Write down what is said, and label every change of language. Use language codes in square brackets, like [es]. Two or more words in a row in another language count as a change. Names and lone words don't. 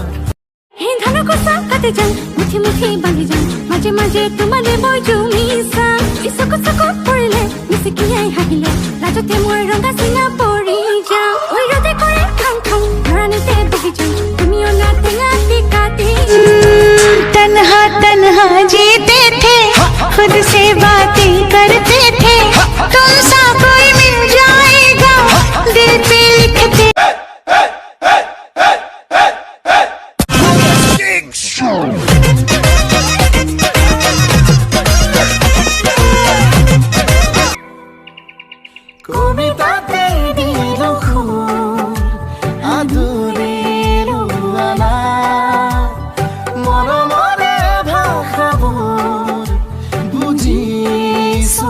[as] ধানৰ কচা কাটি যাওঁ মুঠি মুঠি বান্ধি যাওঁ মাজে মাজে তোমাৰে মই জুমিছা ইচক চক পৰিলে মিচিকিয়াই হাঁহিলে লাজতে মই ৰঙা চিঙা পৰি যাওঁ ঐ ৰদে কৰে খাং খাং ধৰাণীতে বহি যাওঁ তুমিও না টেঙা কাটি [hi] तन्हा तन्हा जीते थे खुद से बातें करते थे तुम सा कोई मिल जाएगा दिल पे लिखते [as] কবিতাতে দিল ফুল আদুৰিলো আলা মৰমৰে ভাষাবোৰ বুজিছো